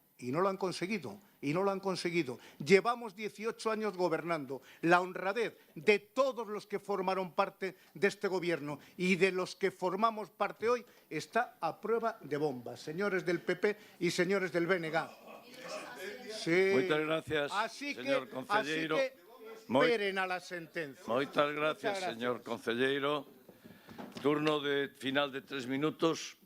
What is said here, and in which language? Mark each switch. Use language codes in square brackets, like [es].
[es] Y no lo han conseguido, y no lo han conseguido. Llevamos 18 años gobernando. La honradez de todos los que formaron parte de este Gobierno y de los que formamos parte hoy está a prueba de bombas, señores del PP y señores del BNG. Sí. [gl] Moitas gracias, señor concelleiro. [es] Esperen a la sentencia. [gl] Moitas gracias, señor concelleiro. Turno de final de 3 minutos.